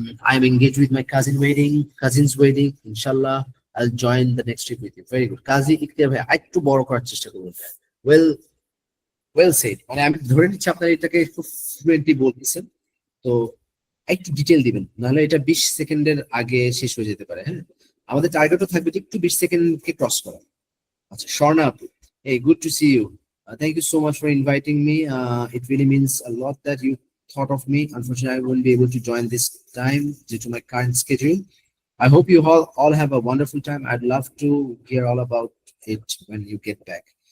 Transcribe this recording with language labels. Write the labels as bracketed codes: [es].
[en] I'm engaged with my cousin's wedding. Inshallah, I'll join the next trip with you. Very good. [bn] কাজী ইখতিয়ার ভাই একটু বড় করার চেষ্টা করুন। [en] Well, well said. [bn] মানে আমি ধরে নিচ্ছি আপনার এটাকে খুব ফ্লুয়েন্টলি বলতেছেন, তো একটু ডিটেল দিবেন, নাহলে এটা 20 সেকেন্ডের আগে শেষ হয়ে যেতে পারে, হ্যাঁ। আমাদের টার্গেটও থাকবে যে একটু 20 সেকেন্ডকে ক্রস করা। [en] আচ্ছা, স্বর্ণা আপু, hey, good to see you. Thank you so much for inviting me. It really means a lot that you thought of me. Unfortunately, I won't be able to join this time due to my current schedule. I hope you all have a wonderful time. I'd love to hear all about it when you get back.